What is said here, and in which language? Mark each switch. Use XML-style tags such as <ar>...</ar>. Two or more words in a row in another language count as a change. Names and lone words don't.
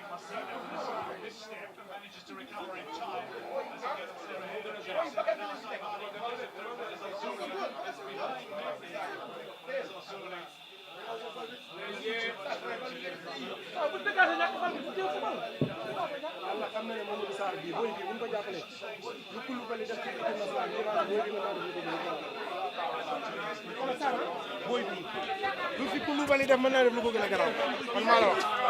<en>Marcelo with a misstep manages to recover in time as he gets there ahead of Jackson. Now Savani goes it through, but Zazuli is behind Mendy. Zazuli.</en> <wo>Allah xam na ne Mamadou Sarr bii booy bii bu ñu ko jàppalee lu Koulibaly def ci</wo> <fr>équipe nationale</fr> <wo>bi booy bi mën naa def lu ko gën a garaaw booy bii lu fi Koulibaly def mën naa def lu ko gën a garaaw man maa la wax.</wo>